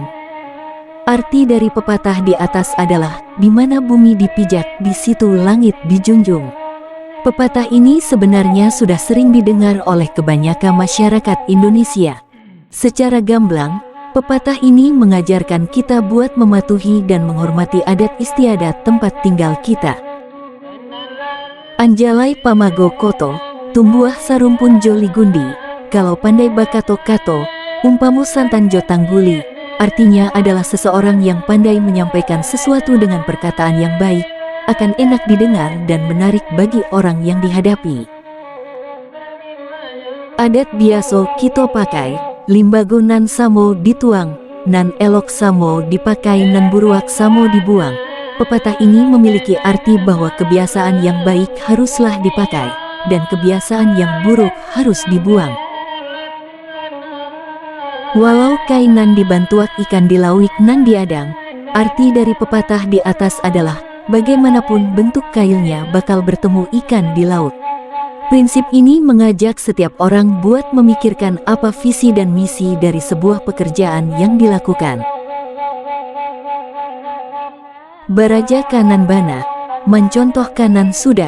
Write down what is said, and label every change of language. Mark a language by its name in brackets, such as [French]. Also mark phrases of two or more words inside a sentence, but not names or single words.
[Indonesian] Arti dari pepatah di atas adalah, di mana bumi dipijak, di situ langit dijunjung. Pepatah ini sebenarnya sudah sering didengar oleh kebanyakan masyarakat Indonesia. Secara gamblang, pepatah ini mengajarkan kita buat mematuhi dan menghormati adat istiadat tempat tinggal kita. [Minangkabau] Anjalai pamago koto, tumbuah sarumpun joli gundi, kalau pandai bakato kato, umpamu santan jo tangguli. [Indonesian] Artinya adalah seseorang yang pandai menyampaikan sesuatu dengan perkataan yang baik, akan enak didengar dan menarik bagi orang yang dihadapi. [Minangkabau] Adat biaso kito pakai, limbago nan samo dituang, nan elok samo dipakai nan buruak samo dibuang. [Indonesian] Pepatah ini memiliki arti bahwa kebiasaan yang baik haruslah dipakai, dan kebiasaan yang buruk harus dibuang. [Minangkabau] Walau kain nan dibantuak ikan dilawik nan diadang, [Indonesian] arti dari pepatah di atas adalah, bagaimanapun bentuk kailnya bakal bertemu ikan di laut. Prinsip ini mengajak setiap orang buat memikirkan apa visi dan misi dari sebuah pekerjaan yang dilakukan. [Minangkabau] Baraja kanan bana, mencontoh kanan sudah.